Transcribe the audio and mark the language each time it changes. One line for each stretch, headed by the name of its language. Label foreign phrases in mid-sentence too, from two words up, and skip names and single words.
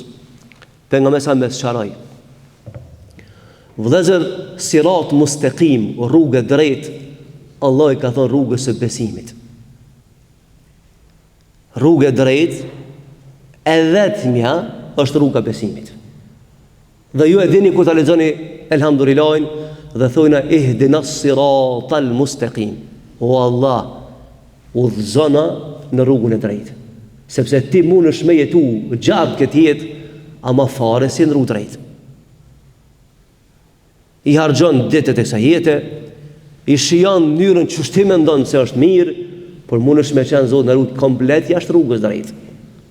Albanian: Pejgamberi sa më sqaroi. Vëllezër,
Arabic: صراط مستقيم,
Albanian: rrugë drejt, Allah i ka thënë rrugës së besimit. Rrugë drejt e vetmja është rruga e besimit. Dhe ju e dini kur ta lexoni elhamdulillahin dhe thojna
Arabic: اهدنا الصراط المستقيم.
Albanian: O Allah, udhëzona në rrugën e drejtë. Sepse ti mundesh me jetu gjatë këtë jetë, ama fare si në rrugë drejtë. I harxhon ditët e kësaj jete, i shijon mënyrën që ti mendon se është mirë, por mundesh me qenë Zot në rrugë komplet jashtë rrugës drejtë.